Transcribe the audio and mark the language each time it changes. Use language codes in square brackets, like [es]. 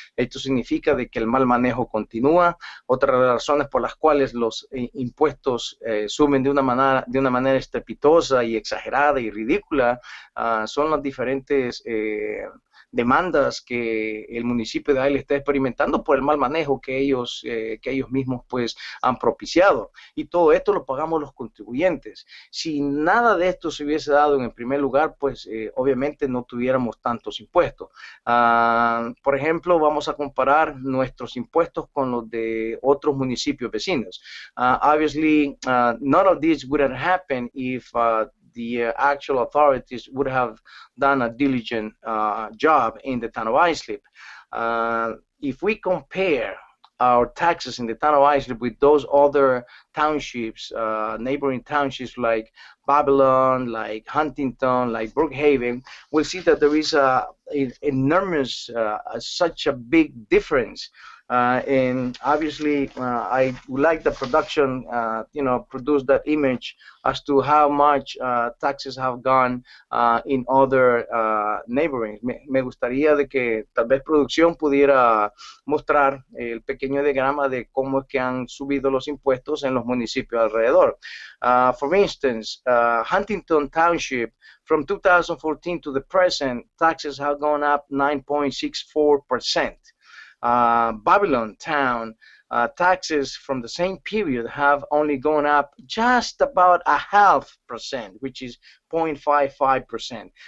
[es] Esto significa de que el mal manejo continúa. Otra de las razones por las cuales los impuestos suben de una manera estrepitosa y exagerada y ridícula son las diferentes demandas que el municipio de Isla está experimentando por el mal manejo que ellos mismos pues han propiciado, y todo esto lo pagamos los contribuyentes. Si nada de esto se hubiese dado en el primer lugar, pues obviamente no tuviéramos tantos impuestos. Por ejemplo, vamos a comparar nuestros impuestos con los de otros municipios vecinos. [en] Obviously, none of this would have happened if the actual authorities would have done a diligent job in the town of Islip. If we compare our taxes in the town of Islip with those other townships, neighboring townships like Babylon, like Huntington, like Brookhaven, we'll see that there is enormous, such a big difference. And obviously, I would like the production, produce that image as to how much taxes have gone in other neighboring. [es] Me gustaría de que tal vez producción pudiera mostrar el pequeño diagrama de cómo es que han subido los impuestos en los municipios alrededor. [en] For instance, Huntington Township, from 2014 to the present, taxes have gone up 9.64%. Babylon town, taxes from the same period have only gone up just about 0.5%, which is 0.55%.